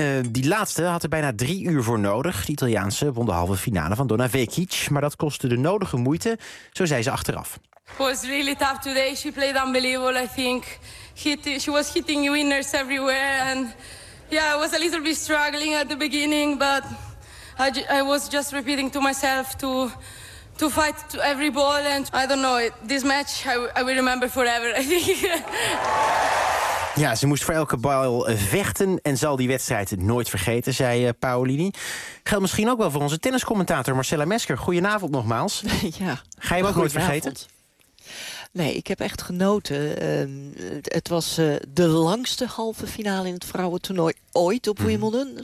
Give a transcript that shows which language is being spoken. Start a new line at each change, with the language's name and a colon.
Dutch: Die laatste had er bijna 3 uur voor nodig. De Italiaanse won de halve finale van Donna Vekic. Maar dat kostte de nodige moeite, zo zei ze achteraf.
English: It was really tough today. She played unbelievable, I think. She was hitting winners everywhere. And yeah, I was a little bit struggling at the beginning. But I was just repeating to myself to fight to every ball. And I don't know, this match I will remember forever, I think.
Dutch: Ja, ze moest voor elke bal vechten en zal die wedstrijd nooit vergeten, zei Paolini. Geldt misschien ook wel voor onze tenniscommentator Marcella Mesker. Goedenavond nogmaals. Ja. Ga je hem ook nooit vergeten? Nee, ik heb echt genoten. Het was de langste halve finale in het vrouwentoernooi ooit op Wimbledon.